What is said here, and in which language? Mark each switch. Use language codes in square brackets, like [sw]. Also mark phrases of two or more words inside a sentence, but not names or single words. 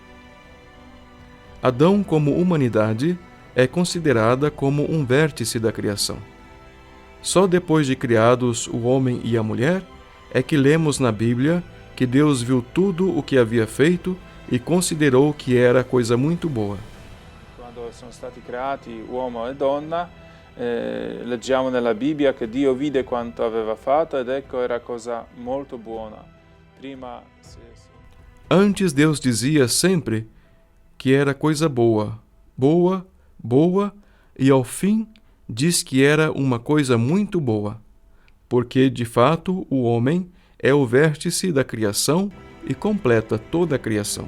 [pt] Adão, como humanidade, é considerada como um vértice da criação. Só depois de criados o homem e a mulher, é que lemos na Bíblia que Deus viu tudo o que havia feito e considerou que era coisa muito boa. [it] Quando sono stati creati uomo e donna, leggiamo nella Bibbia che Dio vide quanto aveva fatto ed ecco era cosa molto buona. [pt] Antes Deus dizia sempre que era coisa boa, boa, boa, e ao fim diz que era uma coisa muito boa, porque de fato o homem é o vértice da criação e completa toda a criação.